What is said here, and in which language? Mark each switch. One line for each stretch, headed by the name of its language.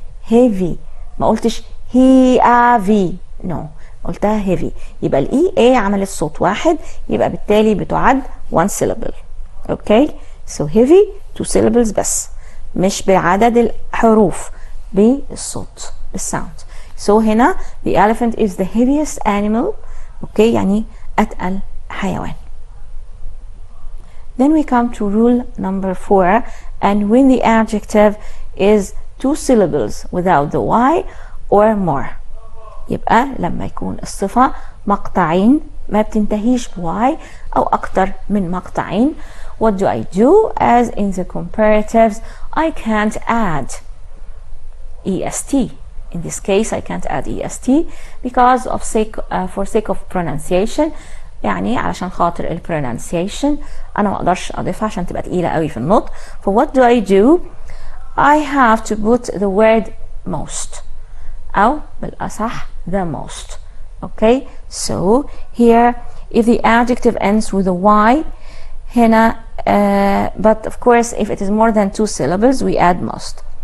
Arabic: heavy ما قلتش heavy، no، قلتها heavy. يبقى الاي اي عملت صوت واحد، يبقى بالتالي بتعد one syllable. اوكي،
English: so heavy 2 syllables
Arabic: بس، مش بعدد الحروف، بالصوت بالساوند.
English: so هنا the elephant is the heaviest animal. Okay,
Arabic: يعني اتقل حيوان.
English: Then we come to rule number 4, and when the adjective is 2 syllables without the y or more.
Arabic: يبقى لما يكون الصفة مقطعين ما بتنتهيش بواي أو أكتر من مقطعين.
English: What do I do? As in the comparatives, I can't add est. In this case, I can't add est because of for sake of pronunciation.
Arabic: يعني علشان خاطر ال pronunciation أنا ما أقدرش أضيفها عشان تبقى تقيلة قوي في النطق.
English: So what do I do? I have to put the word most.
Arabic: أو بالأصح
English: the most. Okay, so here if the adjective ends with a y هنا but of course if it is more than 2 syllables we add most.